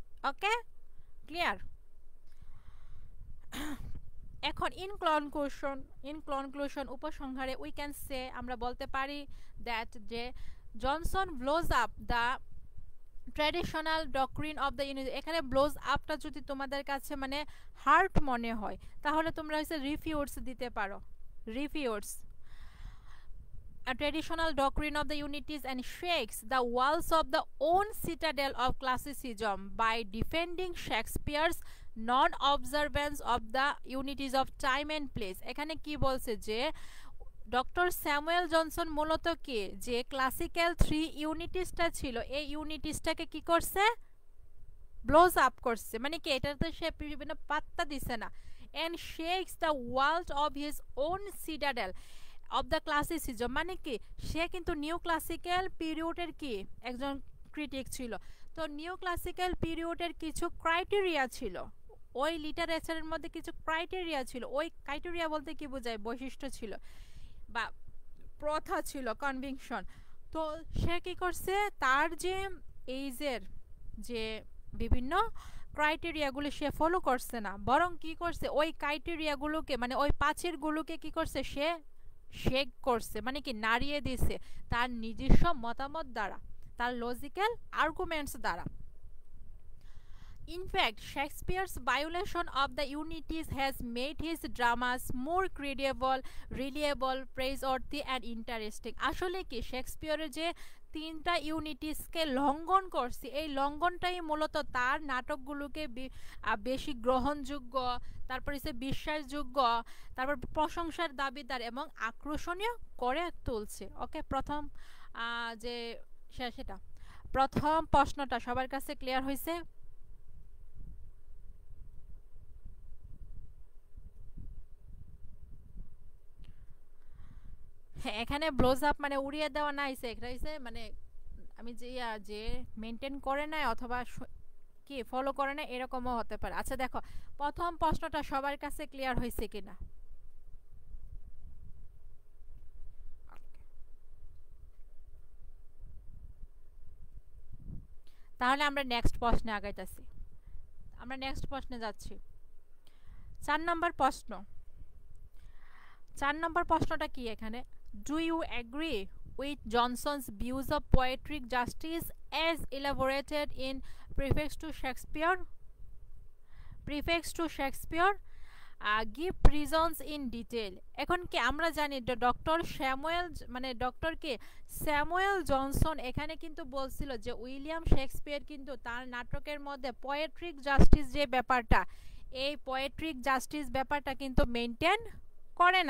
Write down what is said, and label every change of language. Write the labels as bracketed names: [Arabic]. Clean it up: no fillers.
[English] Okay, clear? এখন in conclusion উপসংহারে we can say [Bangla] আমরা বলতে পারি [English] That যে Johnson blows up the traditional doctrine of the unity. [Bangla] এখানে ব্লোজ আপটা যদি তোমাদের কাছে মানে হার্ট মনে হয় তাহলে তোমরা হচ্ছে রিফিউটস দিতে পারো, [English] Refutes a traditional doctrine of the unities and shakes the walls of the own citadel of classicism by defending Shakespeare's non-observance of the unities of time and place. [Bangla] এখানে কি বলছে যে ডক্টর স্যামুয়েল জনসন মূলত কি যে ক্লাসিক্যাল থ্রি ইউনিটিসটা ছিল এই ইউনিটিসটাকে কি করছে, ব্লোজ আপ করছে, মানে কি এটাতে সে বিভিন্ন পাত্তা দিছে না। [English] and shakes the walls of his own citadel of the classicism, [Bangla] মানে কি সে কিন্তু নিউ ক্লাসিক্যাল পিরিয়ডের কি একজন ক্রিটিক ছিল। তো নিউ ক্লাসিক্যাল পিরিয়ডের কিছু ক্রাইটেরিয়া ছিল, ওই লিটারেচারের মধ্যে কিছু ক্রাইটেরিয়া ছিল। ওই ক্রাইটেরিয়া বলতে কি বোঝায়, বৈশিষ্ট্য ছিল বা প্রথা ছিল, কনভিকশন। তো সে কি করছে, তার যে এইজের যে বিভিন্ন ক্রাইটেরিয়াগুলো সে ফলো করছে না, বরং কি করছে ওই ক্রাইটেরিয়াগুলোকে মানে ওই পাঁচেরগুলোকে কি করছে সে শেক করছে, মানে কি নাড়িয়ে দিছে তার নিজস্ব মতামত দ্বারা, তার লজিক্যাল আর্গুমেন্টস দ্বারা। [English] In fact, Shakespeare's violation of the unities has made his dramas more credible, reliable, praiseworthy and interesting. [Bangla] আসলে কি শেক্সপিয়ারের যে তিনটা ইউনিটিসকে লঙ্ঘন করছে, এই লঙ্ঘনটাই মূলত তার নাটকগুলোকে বেশি গ্রহণযোগ্য, তারপর হচ্ছে বিশ্বাসযোগ্য, তারপর প্রশংসার দাবিদার এবং আকর্ষণীয় করে তুলছে। ওকে, প্রথম যে সেটা প্রথম প্রশ্নটা সবার কাছে ক্লিয়ার হয়েছে? হ্যাঁ, এখানে ব্লোজ আপ মানে উড়িয়ে দেওয়া না হইছে, এটা হইছে মানে আমি যে যে মেনটেন করে নাই অথবা কি ফলো করে না এরকমও হতে পারে। আচ্ছা দেখো প্রথম প্রশ্নটা সবার কাছে ক্লিয়ার হয়েছে কিনা। তাহলে আমরা নেক্সট প্রশ্নে আগাইতেছি, আমরা নেক্সট প্রশ্নে যাচ্ছি। 4 নম্বর প্রশ্ন, 4 নম্বর প্রশ্নটা কি এখানে, [English] Do you agree with Johnson's views of poetic justice as elaborated in Preface to Shakespeare? Preface to Shakespeare, give reasons in detail. [Bangla] এখন কি আমরা জানি ডক্টর স্যামুয়েল মানে ডক্টর কে স্যামুয়েল জনসন এখানে কিন্তু বলছিল যে উইলিয়াম শেক্সপিয়ার কিন্তু তার নাটকের মধ্যে পোয়েট্রিক জাস্টিস যে ব্যাপারটা, এই পোয়েট্রিক জাস্টিস ব্যাপারটা কিন্তু মেনটেন করে নাই।